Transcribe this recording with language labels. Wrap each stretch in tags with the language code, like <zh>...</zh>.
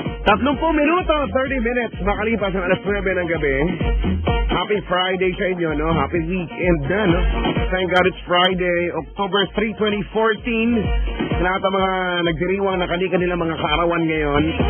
<tl>Tatlong minuto,</tl> <en>30 minutes,</en> <tl>makalipas ang alas 9 ng gabi.</tl> <en>Happy Friday</en> <tl>sa inyo, no?</tl> <en>Happy weekend</en> <tl>na, no?</tl> <en>Thank God it's Friday, October 3, 2014.</en> <tl>Sa lahat ng mga nagdiriwang nakalikan nila mga kaarawan ngayon.</tl>